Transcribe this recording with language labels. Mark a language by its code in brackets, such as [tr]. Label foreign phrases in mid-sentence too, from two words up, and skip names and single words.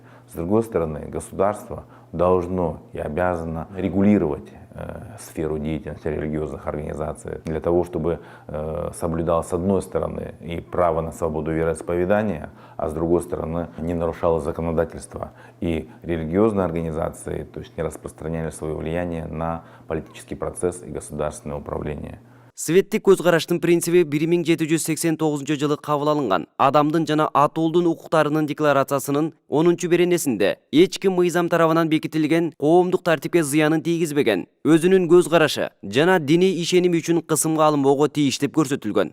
[ru] С другой стороны, государство должно и обязано регулировать сферу деятельности религиозных организаций для того, чтобы соблюдал с одной стороны и право на свободу вероисповедания, а с другой стороны не нарушало законодательство и религиозные организации, то есть не распространяли свое влияние на политический процесс и государственное управление. [ky] Светтик көз караштын принциби 1789-жылы кабыл алынган адамдын жана атуулдун укуктарынын декларациясынын 10-беренесинде эч ким мыйзам тарабынан бекитилген коомдук тартипке зыянын тийгизбеген, өзүнүн көз карашы жана диний ишеними үчүн кысымга алынбоого тийиш деп көрсөтүлгөн.